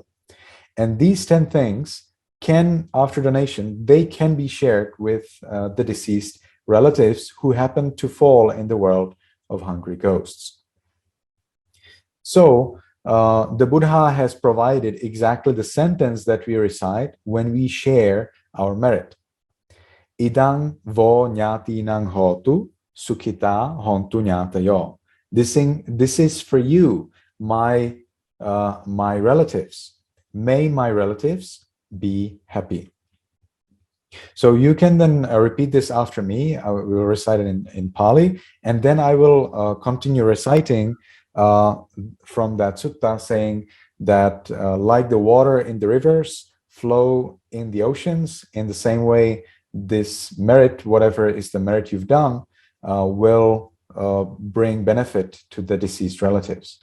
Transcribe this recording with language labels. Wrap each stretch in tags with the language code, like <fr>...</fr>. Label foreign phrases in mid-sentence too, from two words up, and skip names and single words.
<en>And these 10 things can, after donation, they can be shared with the deceased relatives who happen to fall in the world of hungry ghosts. So the Buddha has provided exactly the sentence that we recite when we share our merit.</en> <pi>Idang vo nyatinang hotu sukhita hontu nyatayo.</pi> <en>This is for you, my relatives. May my relatives be happy. So you can then repeat this after me. I will recite it in Pali, and then I will continue reciting from that sutta, saying that like the water in the rivers flow in the oceans, in the same way, this merit, whatever is the merit you've done, will bring benefit to the deceased relatives.</en>